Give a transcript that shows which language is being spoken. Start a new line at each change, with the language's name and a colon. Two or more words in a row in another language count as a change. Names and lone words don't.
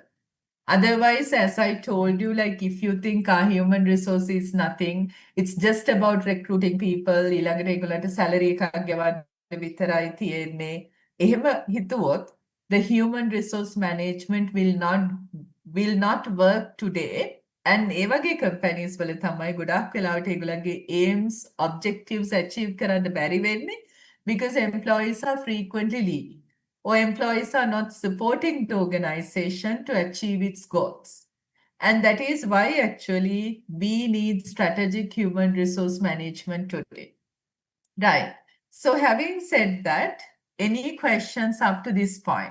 English: Otherwise, as I told you, like if you think our human resource is nothing, it's just about recruiting people, salary the human resource management will not work today. And
Sinhala: ඒ වගේ companies වල තමයි ගොඩක් වෙලාවට ඒගොල්ලන්ගේ aims, objectives achieve කරන්න බැරි වෙන්නේ
English: because employees are frequently leaving or employees are not supporting the organization to achieve its goals. And that is why actually we need strategic human resource management today. Right. So having said that, any questions up to this point?